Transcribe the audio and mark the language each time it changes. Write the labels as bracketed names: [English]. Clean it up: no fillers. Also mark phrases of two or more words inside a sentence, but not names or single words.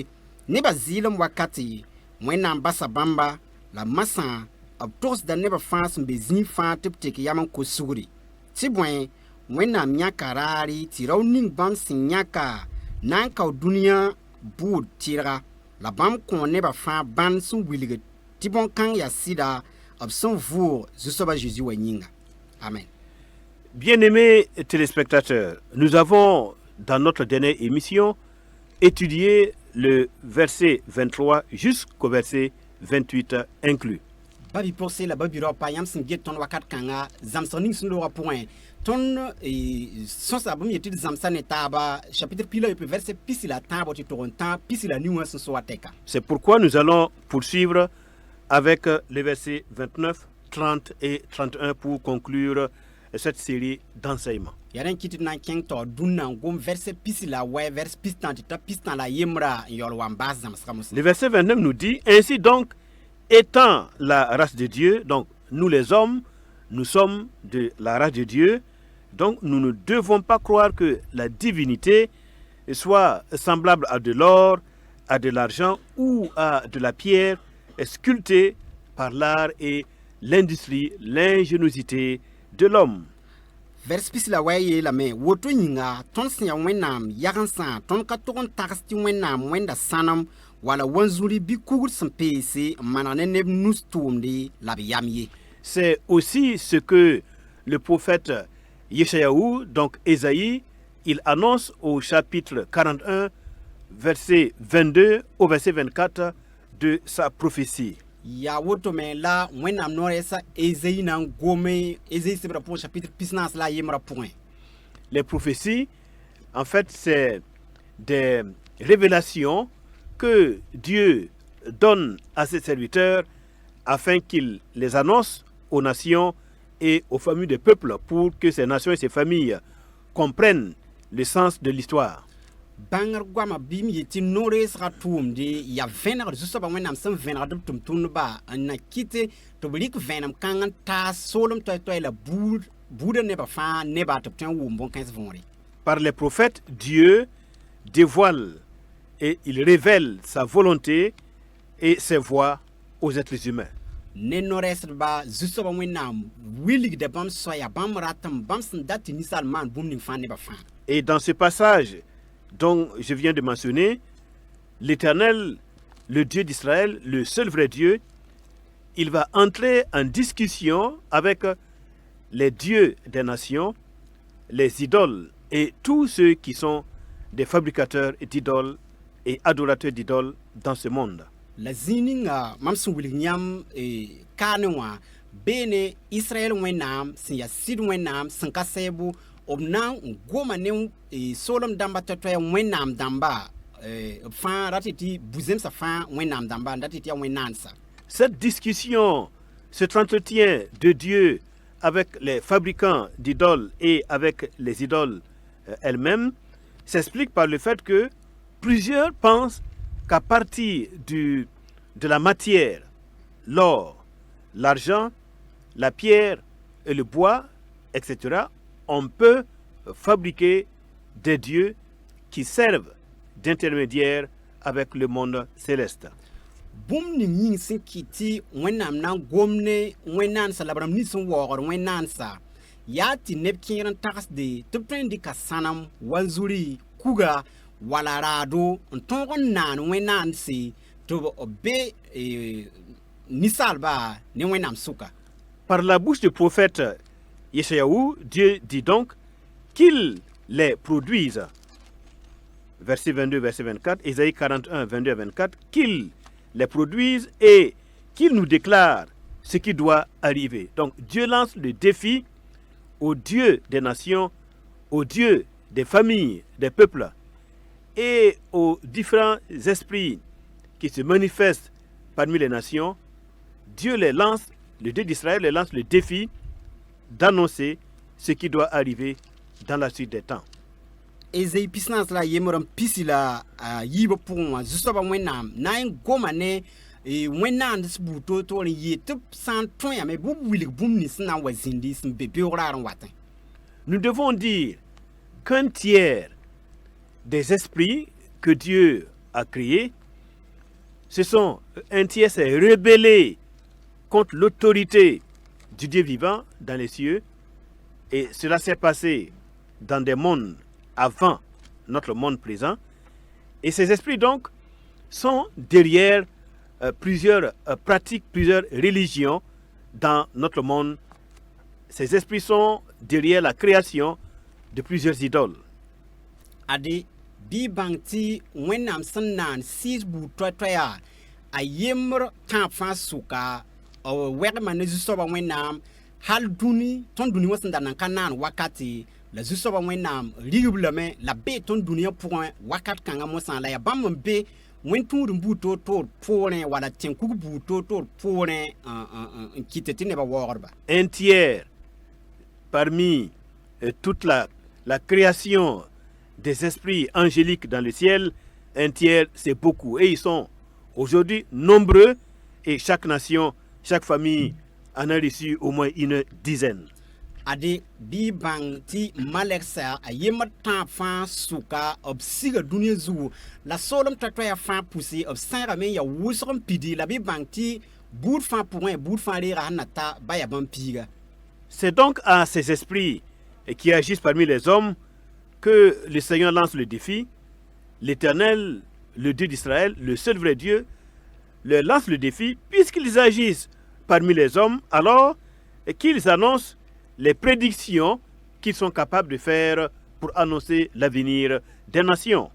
[Mossi] Nebã zɩɩlem wakate Wẽnnaam basa bãmba la masã b togsda nebã fãa sẽn be zĩig fãa tɩ b tek yam n kos sugri. Tɩ bõe Wẽnnaam yãka raare tɩ rao ning bãmb sẽn yãka na n kao dũniyã bʋʋd tɩrga la bãmb kõ nebã fãa bãnd sẽn wilgd tɩ bõn-kãng yaa sɩda b sẽn vʋʋg Zu-soabã Jésus wã yĩnga. Amen. [French] Bien-aimés téléspectateurs, nous avons, dans notre dernière émission, étudié le verset 23 jusqu'au verset 28 inclus. [Mossi] Babi pʋgse la babi rao pa yãmb sẽn get tõnd wakat kãnga zãmsg ning sẽn loogã pʋgẽ tõnd sõsa bãmb yetɩ d zãmsa ne taaba chapitre pila yope verset pisi la tãabo tɩ tog n tã pisi la ning wã sẽn so wa tɛka. [French] C'est pourquoi nous allons poursuivre avec les versets 29, 30 et 31 pour conclure cette série d'enseignements. [Mossi] Ya rẽn kɩt d na n kẽng tao dũnnã n gom verset pisi la wɛ vers pis tã tɩ ta pis tã la yembra n yaool wa n baas zãmsgã mosã. [French] Le verset 29 nous dit: Ainsi donc, étant la race de Dieu, donc nous les hommes, nous sommes de la race de Dieu, donc nous ne devons pas croire que la divinité soit semblable à de l'or, à de l'argent ou à de la pierre sculptée par l'art et l'industrie, l'ingéniosité de l'homme. [Mossi] Vers pis la wɛ yeelame woto yĩnga tõnd sẽn yaa Wẽnnaam yagensã tõnd ka tog n tags tɩ Wẽnnaam wẽnda sãnem wala wanzuri bɩ kugr sẽn peese n maneg ne neb nus tʋʋmde la b yam ye. [French] C'est aussi ce que le prophète Yeshayahu, donc Ésaïe, il annonce au chapitre 41, verset 22 au verset 24 de sa prophétie. [Mossi] Ya woto me la Wẽnnaam noorɛɛsa Ésaïe na n gome Ésaïe sebrã pʋgẽ chapitre pisnaas la a yembrã pʋgẽ. [French] Les prophéties, en fait, c'est des révélations que Dieu donne à ses serviteurs afin qu'ils les annoncent aux nations et aux familles des peuples pour que ces nations et ces familles comprennent le sens de l'histoire. [Mossi] Bãngr goama bɩ m yetɩ no-reesgã tʋʋmde yaa vẽnegd Zu-soabã Wẽnnaam sẽn vẽnegd b tʋm-tʋmdbã n na kɩte tɩ b rɩk vẽenem kãng n taas soolem toɛɛ la buudã nebã fãa nebã tɩ b tõe n wʋm bõn-kãens võore. [French] Par les prophètes, Dieu dévoile et il révèle sa volonté et ses voies aux êtres humains. [Mossi] Ne no-rɛɛsdbã Zu-soabã Wẽnnaam wilgda bãmb soaya bãmb ratem bãmb sẽn dat tɩ ninsaal maan bũmb ning fãa nebã fãa. [French] Et dans ce passage dont je viens de mentionner, l'Éternel, le Dieu d'Israël, le seul vrai Dieu, il va entrer en discussion avec les dieux des nations, les idoles et tous ceux qui sont des fabricateurs d'idoles et adorateurs d'idoles dans ce monde. [Mossi] La zĩig ninga mam sẽn wilg yãmb kaane wã beene Israɛl Wẽnnaam sẽn yaa sɩd Wẽnnaam sẽn ka sɛɛbo b na n goma ne soolem dãmba toɛ-toɛɛ Wẽnnaam dãmba b fãa rat tɩ bu-zemsã fãa Wẽnnaam dãmba n dat tɩ yaa Wẽnnaansa. [French] Cette discussion, cet entretien de Dieu avec les fabricants d'idoles et avec les idoles elles-mêmes s'explique par le fait que plusieurs pensent qu'à partir de la matière, l'or, l'argent, la pierre et le bois, etc., on peut fabriquer des dieux qui servent d'intermédiaires avec le monde céleste. [Mossi] Bũmb ning yĩng sẽn kɩt tɩ Wẽnnaam na n gom ne Wẽnnaansa la b rãmb nins sẽn waoogd Wẽnnaansa yaa tɩ neb kẽer n tagsde tɩ b tõe n dɩka sãnem wanzuri kuga wala raado n tõog n naan Wẽnnaanse tɩ b be ninsaaliba ne wẽnnaam sʋka. [French] Par la bouche du prophète Yeshayahu, Dieu dit donc qu'il les produise. Verset 22, verset 24, Ésaïe 41, 22 à 24, qu'il les produise et qu'il nous déclare ce qui doit arriver. Donc Dieu lance le défi au Dieu des nations, au Dieu des familles, des peuples et aux différents esprits qui se manifestent parmi les nations. Dieu les lance, le Dieu d'Israël les lance le défi d'annoncer ce qui doit arriver dans la suite des temps. [Mossi] Ésaïe pisnas la yemram pisi la yiba pʋgẽ wã zu-soabã wẽnnaam na n goma ne wẽnnaam s buto toor n yee tɩ b sã n tõyame bɩ b wilg bũmb nins n na n wa zĩndi sẽn be beoog-raar n watẽ. [French] Nous devons dire qu'un tiers des esprits que Dieu a créés, un tiers s'est rebellé contre l'autorité du Dieu vivant dans les cieux, et cela s'est passé dans des mondes avant notre monde présent. Et ces esprits donc sont derrière plusieurs pratiques, plusieurs religions dans notre monde. Ces esprits sont derrière la création de plusieurs idoles. [Mossi] Ade bɩ bãng tɩ wẽnnaam sẽn na n sɩɩs buud toɛ-toɛya a yembr kãab fãa sʋka wɛgma ne zu-soabã wẽnnaam hal dũni tõnd dũni wã sẽn da nan ka naan wakate la zu-soabã wẽnnaam rigb lame la bee tõnd dũniyã pʋgẽ wakat kãngã mosã la yaa bãmb n be wẽn-tũudum buud toor poorẽ wala tẽn-kug buud toor poorẽ n kɩt tɩ nebã waoogdba. [French] Un tiers parmi toute la création des esprits angéliques dans le ciel, un tiers c'est beaucoup. Et ils sont aujourd'hui nombreux et chaque nation, chaque famille en a reçu au moins une dizaine. [Mossi] Ade bɩ bãng tɩ malɛgsa a yembr tãab fãa sʋka b siga dũniyã zugu la soolem toɛ-toɛya fãa pʋse b sãegame n ya wʋsg n pidi la bɩ bãng tɩ buud fãa pʋgẽ buud fãa reega sẽn na ta ba ya bãmb piiga. [French] C'est donc à ces esprits qui agissent parmi les hommes que le Seigneur lance le défi. L'Éternel, le Dieu d'Israël, le seul vrai Dieu, leur lance le défi, puisqu'ils agissent parmi les hommes, alors qu'ils annoncent les prédictions qu'ils sont capables de faire pour annoncer l'avenir des nations.